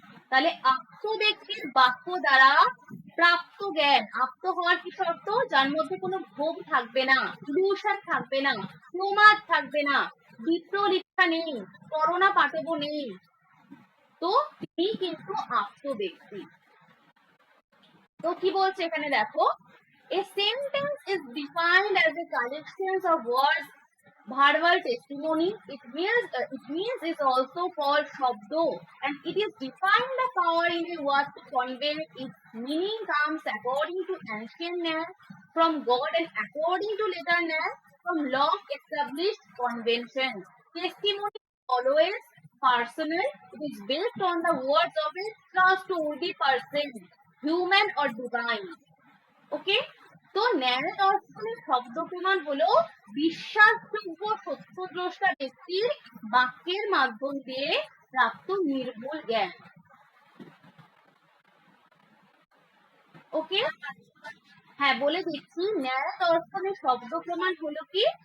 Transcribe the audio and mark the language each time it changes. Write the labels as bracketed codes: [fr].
[bn] তাহলে আপ্ত ব্যক্তির বাক্য দ্বারা প্রাপ্ত জ্ঞান, আপ্ত হওয়ার কি শর্ত? যার মধ্যে কোনো ভোগ থাকবে না, ইলিউশন থাকবে না, প্রমাদ থাকবে না, বিপ্রলিপ্সা নেই, করোনা পাটব নেই, তো তিনি কিন্তু আপ্ত ব্যক্তি। তো কি বলছে এখানে দেখো, [en] a sentence is defined as a collection of words, verbal testimony. It means is also called shabdo, and it is defined the power in a word to convey its meaning comes according to ancient Nan from God and according to later Nan from long established convention. Testimony always personal. It is based on the words of a trustworthy person, human or divine. [bn] ওকে, তো ন্যায় দর্শনের শব্দ প্রমাণ হলো বিশ্বাসযোগ্য সত্যদ্রষ্টা ব্যক্তির বাক্যের মাধ্যম দিয়ে প্রাপ্ত নির্ভুল জ্ঞান। ওকে, হ্যাঁ বলে দিচ্ছি, ন্যায় দর্শনের শব্দ প্রমাণ হলো কি?